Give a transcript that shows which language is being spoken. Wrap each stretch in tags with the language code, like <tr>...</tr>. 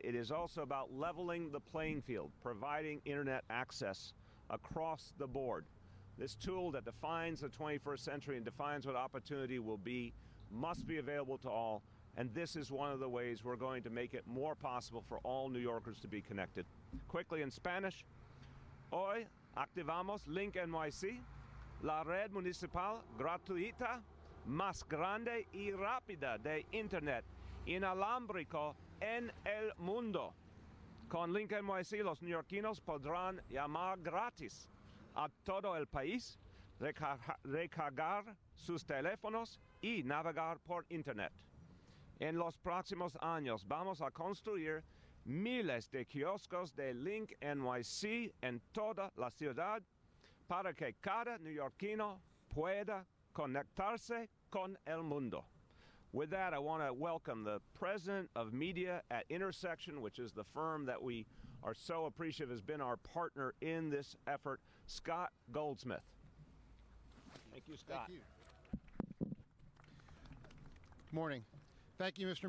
<en>It is also about leveling the playing field, providing internet access across the board. This tool that defines the 21st century and defines what opportunity will be must be available to all, and this is one of the ways we're going to make it more possible for all New Yorkers to be connected. Quickly in Spanish,</en> <es>hoy activamos Link NYC, la red municipal gratuita más grande y rápida de Internet inalámbrico en el mundo. Con Link NYC, los neoyorquinos podrán llamar gratis a todo el país, recargar sus teléfonos y navegar por Internet. En los próximos años vamos a construir miles de kioscos de Link NYC en toda la ciudad para que cada neoyorquino pueda conectarse con el mundo.</es> <en>With that, I want to welcome the president of media at Intersection, which is the firm that we are so appreciative has been our partner in this effort, Scott Goldsmith. Thank you, Scott. Thank you. Good morning. Thank you, Mr.</en>